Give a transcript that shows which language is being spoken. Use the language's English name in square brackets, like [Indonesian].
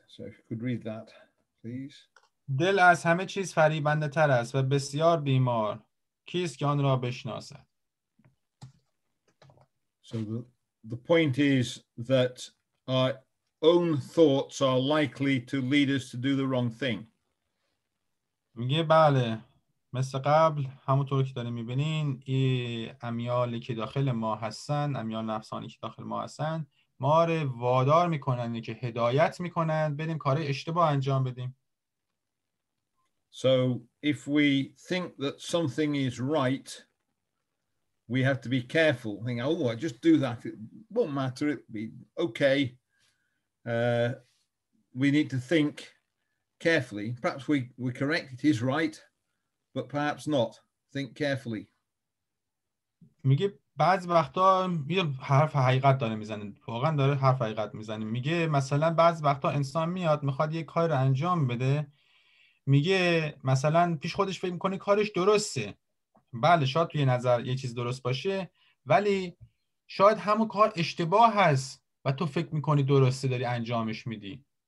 [English] So if you could read that, please. [Persian] دل از همه چیز فریبنده تر است و بسیار بیمار، کیست که آن را بشناسد؟ [English] So the point is that our own thoughts are likely to lead us to do the wrong thing. [Persian] میگه بله، مثل قبل همونطور که داریم میبینین این امیالی که داخل ما هستن، امیال نفسانی که داخل ما هستن، ما رو وادار میکنن که هدایت میکنن بریم کار اشتباه انجام بدیم. [English] So if we think that something is right, we have to be careful. Think, oh, I just do that. It won't matter. It'll be okay. We need to think carefully. Perhaps we're correct. It is right, but perhaps not. Think carefully. [Persian] میگه بعض وقتا یه حرف حقیقت داره میزنه، واقعا داره حرف حقیقت میزنه. میگه مثلا بعض وقتا انسان میاد میخواد یه کار رو انجام بده، میگه مثلا پیش خودش فکر میکنه کارش درسته. بله شاید توی نظر یه چیز درست باشه، ولی شاید همون کار اشتباه هست و تو فکر میکنی درسته داری انجامش میدی.